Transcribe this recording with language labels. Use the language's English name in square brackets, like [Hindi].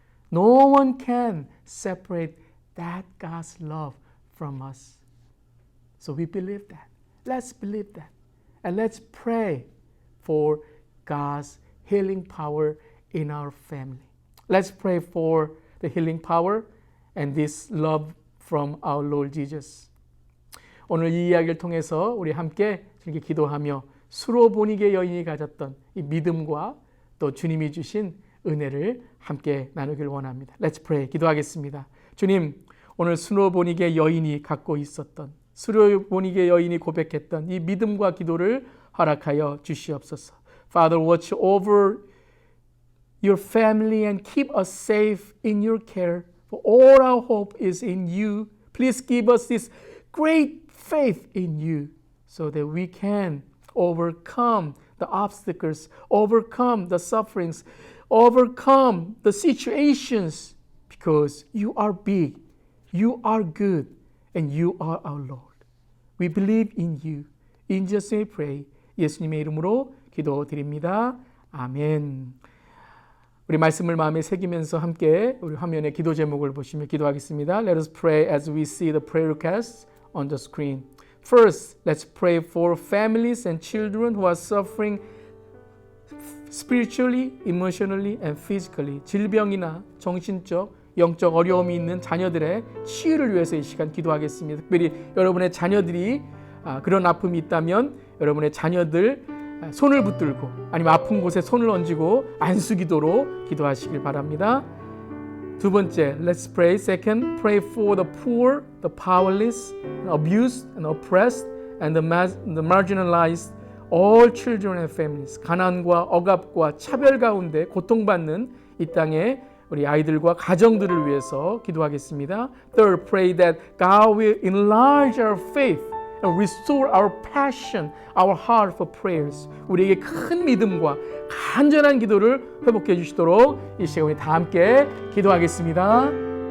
[English] No one can separate that God's love from us. So we believe that. Let's believe that. And let's pray for God's healing power in our family. Let's pray for the healing power and this love from our Lord Jesus. [Korean] 오늘 이 이야기를 통해서 우리 함께 이렇게 기도하며 수로보니게 여인이 가졌던 이 믿음과 또 주님이 주신 은혜를 함께 나누길 원합니다. [English] Let's pray. [Korean] 기도하겠습니다. 주님, 오늘 수로보니게 여인이 갖고 있었던, 수로보니게 여인이 고백했던 이 믿음과 기도를 허락하여 주시옵소서. [English] Father, watch over your family and keep us safe in your care. For all our hope is in you. Please give us this great faith in you so that we can overcome the obstacles, overcome the sufferings, overcome the situations because you are big, you are good, and you are our Lord. We believe in you. In Jesus' name we pray. [Korean] 예수님의 이름으로 기도드립니다. 아멘. 우리 말씀을 마음에 새기면서 함께 우리 화면에 기도 제목을 보시며 기도하겠습니다. [English] Let us pray as we see the prayer requests on the screen. First, let's pray for families and children who are suffering spiritually, emotionally, and physically. [Korean] 질병이나 정신적, 영적 어려움이 있는 자녀들의 치유를 위해서 이 시간 기도하겠습니다. 특별히 여러분의 자녀들이 그런 아픔이 있다면 여러분의 자녀들 손을 붙들고 아니면 아픈 곳에 손을 얹고 안수기도로 기도하시길 바랍니다. 두 번째, [English] let's pray. Second, pray for the poor, the powerless, abused and oppressed, and the marginalized, all children and families. [Korean] 가난과 억압과 차별 가운데 고통받는 이 땅의 우리 아이들과 가정들을 위해서 기도하겠습니다. [English] Third, pray that God will enlarge our faith and restore our passion, our heart for prayers. [Korean] 우리에게 큰 믿음과 간절한 기도를 회복해 주시도록 이 시간에 다 함께 기도하겠습니다.